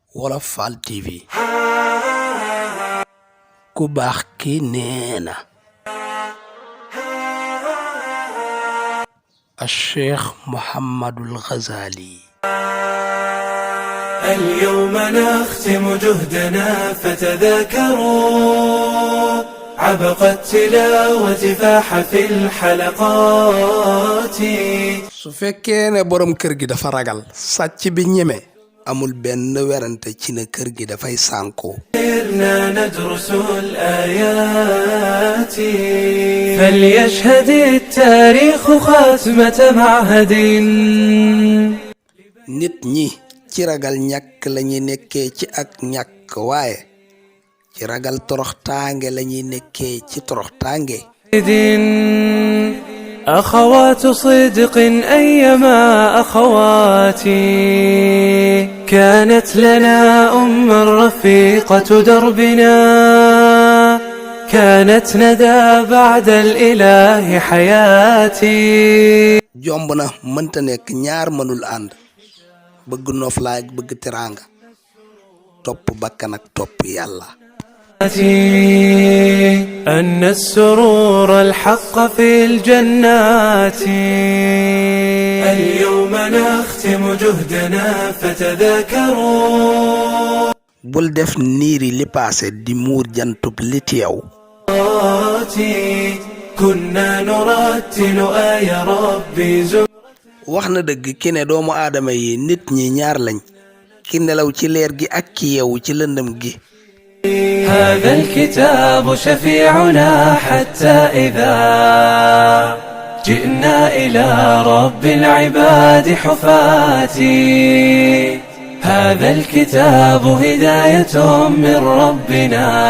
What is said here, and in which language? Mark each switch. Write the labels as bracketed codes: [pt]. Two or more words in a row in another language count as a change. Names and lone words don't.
[wo] Wolof Fall TV ku baax ki nee na الشيخ محمد الغزالي [ar] اليوم نختم جهدنا فتذاكروا عبق التلاوة فاح في الحلقات [wo] su fekkee ne borom kër gi dafa ragal sàcc bi ñeme amul benn werante ci ne kër gi dafay sànko [ar] صرنا ندرس الآيات فليشهد التاريخ خاتمة معهد [wo] nit ñi ci ragal ñàkk lañuy nekkee ci ak ñàkk waaye ci ragal toroxtaange lañuy nekkee ci toroxtaange [ar] أخوات صدق أيما أخواتي كانت لنا رفيقة دربنا كانت ندى بعد الإله حياتي [wo] jomb na mënta nekk ñaar mënul ànd bëgg noflaay ak bëgg teraanga topp bakkan ak topp yàlla [ar] أن السرور الحق في الجنات اليوم نختم جهدنا فتذاكروا [wo] bul def niiri li paase di muur jantub li teew [ar] كنا نرتل آي ربي [wo] wax na dëgg ki ne doomu aadama yi nit ñi ñaar lañ ki nelaw ci leer gi ak ki yeewu ci lëndëm gi [ar] هذا الكتاب شفيعنا حتى إذا جئنا إلى رب العباد حفاتي هذا الكتاب هداية من ربنا